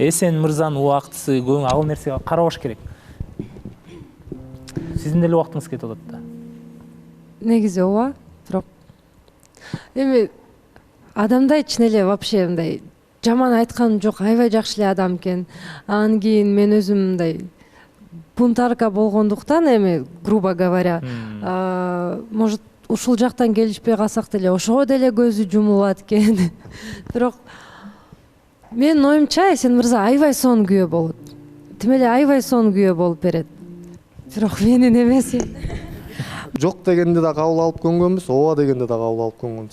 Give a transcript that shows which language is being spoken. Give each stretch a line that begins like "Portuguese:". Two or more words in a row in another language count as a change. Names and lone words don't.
Kyrgyz: Эсен мырзанын убактысы, ал нерсеге карабаш керек. Сиздин деле убактыңыз кетип атат да. Негизи ооба, бирок эми адамда ичине эле вообще мындай жаман айтканым жок, аябай жакшы эле адам экен. Анан кийин мен өзүм мындай бунтарка болгондуктан, эми
Russian: грубо говоря,
Kyrgyz: может ушул жактан келишпей калсак деле ошого деле көзү жумулат экен. Бирок менин оюмча Эсен мырза аябай сонун күйөө болот. Тим эле аябай сонун күйөө болуп берет. Бирок менин эмес. Жок дегенде да кабыл алып көнгөнбүз, ооба дегенде да кабыл алып көнгөнбүз.